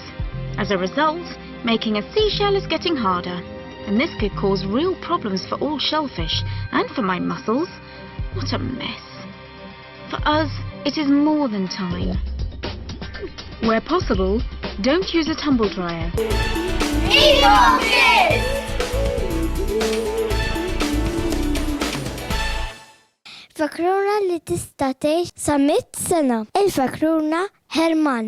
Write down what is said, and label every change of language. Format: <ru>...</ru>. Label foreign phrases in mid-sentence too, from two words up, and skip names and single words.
<en>As a result, making a seashell is getting harder, and this could cause real problems for all shellfish and for my mussels. What a mess. For us, it is more than time. Where possible, don't use a tumble dryer.</en> <mt>Fakruna li tista' tgħix sa 100 sena. Il-fakruna Herman.</mt>